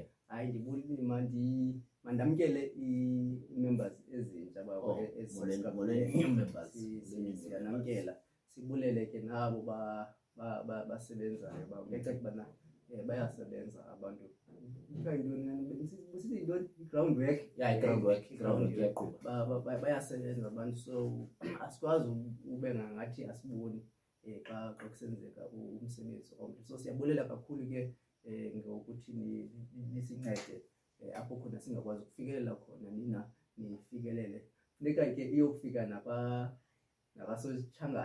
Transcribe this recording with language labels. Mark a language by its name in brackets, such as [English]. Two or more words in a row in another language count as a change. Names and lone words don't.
[Xhosa] hayi ndibulile mandamkele i-members ezintsha babo Molweni members. siyanamkela sibulele ke nabo basebenzayo babo ngecathi bana bayasebenza abantu sithi i- [English] ground work Yeah, ground work iyaqhuba. [Xhosa] bayasebenza abantu so asikwazi ube ngathi asiboni xa kusenzeka umsebenzi omhle so siyabulela kakhulu ke ngokuthi nisincede apho khona singakwazi ukufikelela khona nina nifikelele funeka ke iyofika nakasoTshangane.